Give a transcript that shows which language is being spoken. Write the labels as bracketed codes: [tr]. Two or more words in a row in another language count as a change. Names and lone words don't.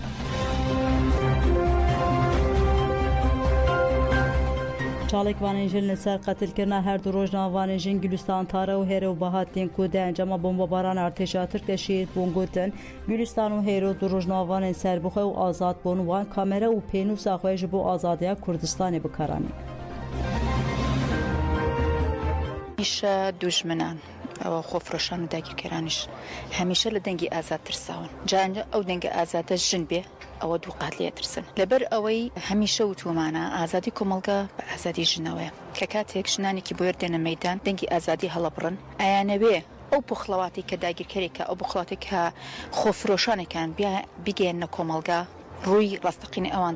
[ku] Çalekvanên jin li ser qetilkirina her du rojnavanên jin Gülistan Tara û Hêro Bahattin ku de encama bombabaran artêşa Tirk de şehîd bûn gotin Gülistan û Hêro du rojnavanên serbixwe û azad bûn wan kamera û pênûsa xwe ji bo azadiya Kurdistanê bikaranîn. [ckb] همیشه دژمنان او خۆفرۆشان و داگیرکەرانیش هەمیشە لە دەنگی ئازاد ترساون جا ئەو دەنگە ئازادە ژن بێ ئەوە دوو قات لێ ترسن لەبەر ئەوەی هەمیشە وتومانە ئازادی کۆمەڵگە بە ئازادی ژنەوەیە کە کاتێک ژنانێکی بۆ دێنە مەیدان دەنگی ئازادی هەڵەبڕن ئایانەوێ ئەو بخڵەواتی کە داگیرکەرێکە ئەو بخڵاتی کە خۆفرۆشانێکان بگەێنە کۆمەڵگە ڕووی ڕاستەقینی ئەوان